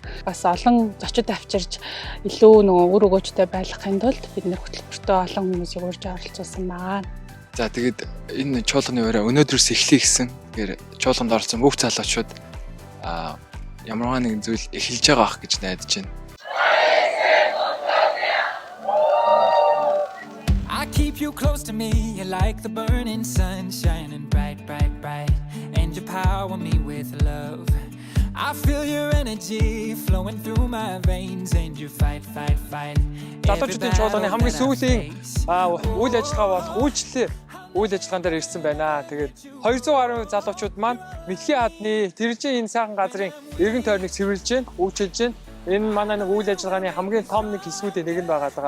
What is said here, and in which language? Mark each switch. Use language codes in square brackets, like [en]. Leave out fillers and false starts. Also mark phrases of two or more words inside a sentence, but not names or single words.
[mn] Бас олон зочид авчирч илүү нөгөө үр өгөөжтэй байлгахын тулд бид нэр хөтөлбөртөө олон хүмүүсийг урьж оролцуулсан байгаа. За тэгээд энэ чуулганы ураа өнөөдрөөс эхлэе гэсэн. Тэгэхээр чуулганд орсон бүх залуучууд ямарваа нэгэн зүйл эхэлж байгаа ах гэж найдаж байна. [en] Keep you close to me, you're like the burning sun, shining bright, bright, bright, and you power me with love. I feel your energy flowing through my veins, and you fight, fight, fight. [mn] Залуучуудын чуулганы хамгийн сүүлийн үйл ажиллагаа болох үйлчлэл үйл ажиллагаан дээр ирсэн байна. Тэгээд 200 гаруй залуучууд маань Мэлхийн хаадны тэржин энэ сайхан газрын эргэн тойрныг цэвэрлж байна, үйлчилж байна. Энэ манай нэг үйл ажиллагааны хамгийн том нэг хэсгүүдийн нэг нь байгаа.